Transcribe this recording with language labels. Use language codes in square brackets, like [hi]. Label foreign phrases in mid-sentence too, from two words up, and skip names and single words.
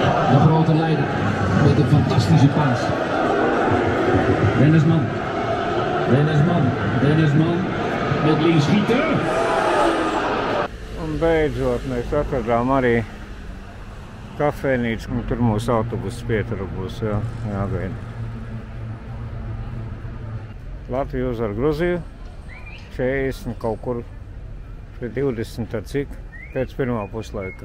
[nl] De grote leider met een fantastische paas. Rennersman. Rennersman met links schieten. [lv] Un beidzot mēs atradām arī kafejnīcu, un tur mūsu autobuss Pietura būs jāgaida. Latvija uzvar Gruziju 40 kaut kur pret 20 ar cik pēc pirmā puslaika.